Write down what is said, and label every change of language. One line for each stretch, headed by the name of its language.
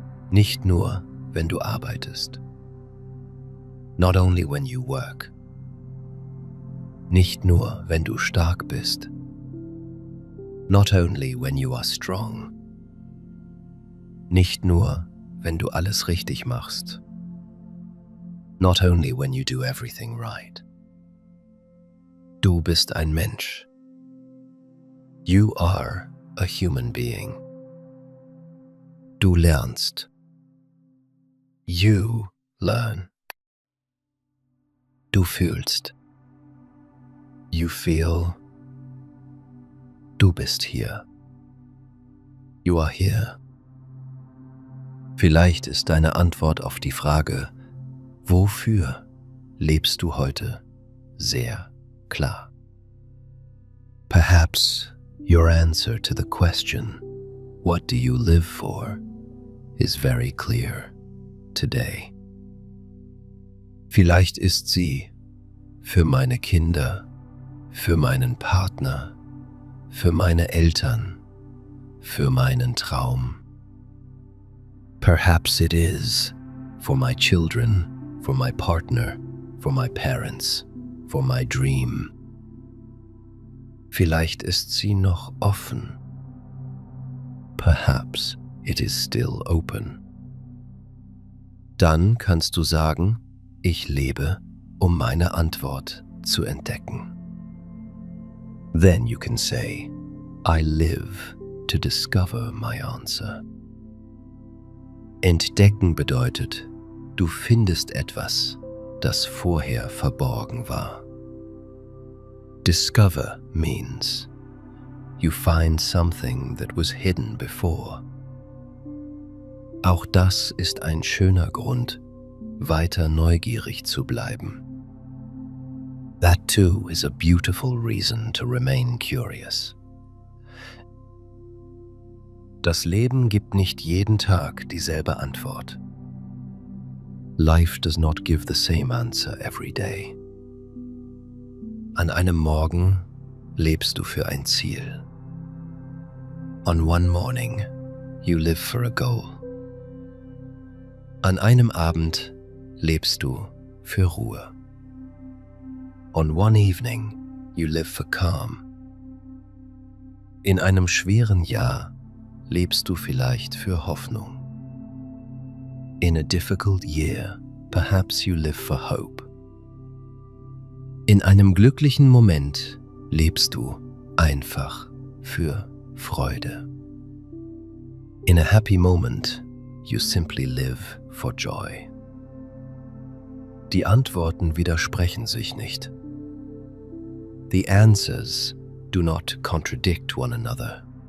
German: Nicht nur, wenn du arbeitest.
English: Not only when you work.
German: Nicht nur, wenn du stark bist.
English: Not only when you are strong.
German: Nicht nur, wenn du alles richtig machst.
English: Not only when you do everything right.
German: Du bist ein Mensch.
English: You are a human being.
German: Du lernst.
English: You learn.
German: Du fühlst.
English: You feel.
German: Du bist hier.
English: You are here.
German: Vielleicht ist deine Antwort auf die Frage, wofür lebst du heute, sehr klar.
English: Perhaps your answer to the question, what do you live for, is very clear today.
German: Vielleicht ist sie für meine Kinder, für meinen Partner, für meine Eltern, für meinen Traum.
English: Perhaps it is for my children, for my partner, for my parents, for my dream.
German: Vielleicht ist sie noch offen.
English: Perhaps it is still open.
German: Dann kannst du sagen, ich lebe, um meine Antwort zu entdecken.
English: Then you can say, I live to discover my answer.
German: Entdecken bedeutet, du findest etwas, das vorher verborgen war.
English: Discover means you find something that was hidden before.
German: Auch das ist ein schöner Grund, weiter neugierig zu bleiben.
English: That too is a beautiful reason to remain curious.
German: Das Leben gibt nicht jeden Tag dieselbe Antwort.
English: Life does not give the same answer every day.
German: An einem Morgen lebst du für ein Ziel.
English: On one morning, you live for a goal.
German: An einem Abend lebst du für Ruhe.
English: On one evening, you live for calm.
German: In einem schweren Jahr lebst du vielleicht für Hoffnung.
English: In a difficult year, perhaps you live for hope.
German: In einem glücklichen Moment lebst du einfach für Freude.
English: In a happy moment, you simply live for joy.
German: Die Antworten widersprechen sich nicht.
English: The answers do not contradict one another.